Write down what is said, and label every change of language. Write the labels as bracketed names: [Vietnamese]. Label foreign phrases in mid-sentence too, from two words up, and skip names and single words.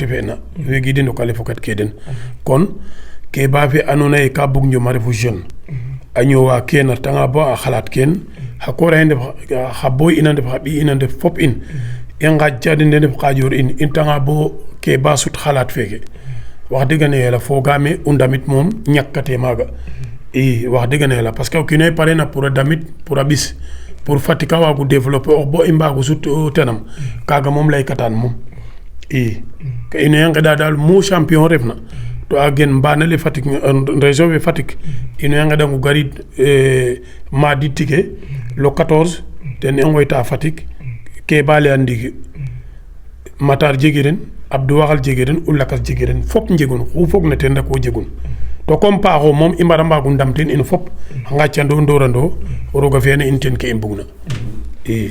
[Serer] fe'na wegiide ndokale fokat ke den kon Keba fe andoona yee ka bug njom a refu jeune a ñoowa keen a retanga bo a xalaat keen xa koor axe ndef xa boy ina ndef xa ɓiy ina ndef fop in i ngaƴca den de ndef xaƴoor in i retanga bo Keba sut xalaat feeke [Wolof] wax dëgg ne yàlla [Serer] foogaame u ndamit moom ñàkkatee maaga i [Wolof] wax dëgg ne yàlla [French] parce que [Serer] o kiinoxe pare na pour a damit pour a ɓis pour Fatick a waagu développer ox bo i mbaagu sut tenam kaaga moom laykataan moom i ka ino ye ngeɗa daal mu champion refna to a gen mbaanale Fatick région fe Fatick ino ye ngeɗangu garid mardi tike le 14 ten i ngoyta Fatick Keba leyan ndiiki Matar jegiren Abdou Waxal jegeren u lakas jegeren fop njegun xu foog na ten rek o jegun to comme paaxo moom i mbara mbaagu ndam ten in fop a ngàccandoo ndorandoo roog a fi'ana in ten ke i mbugna i